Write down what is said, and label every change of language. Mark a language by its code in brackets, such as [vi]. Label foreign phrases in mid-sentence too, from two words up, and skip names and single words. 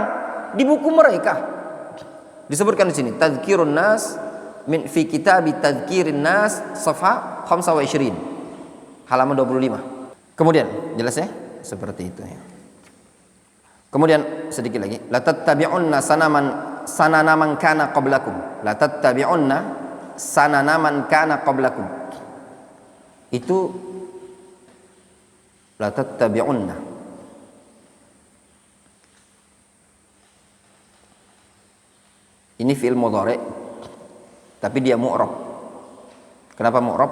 [id] Di buku mereka disebutkan di sini, [ar] تذكرة الناس من في كتاب تذكرة الناس صفحة 25, [id] halaman 25. Kemudian jelas ya, seperti itu ya. Kemudian sedikit lagi, [ar] لا تتبعن سنن من كان قبلكم. لا تتبعن سنن من كان قبلكم. [id] Itu [ar] لا تتبعن. [id] Ini [ar] فعل مضارع' [id] tapi dia mu'rab. Kenapa mu'rab?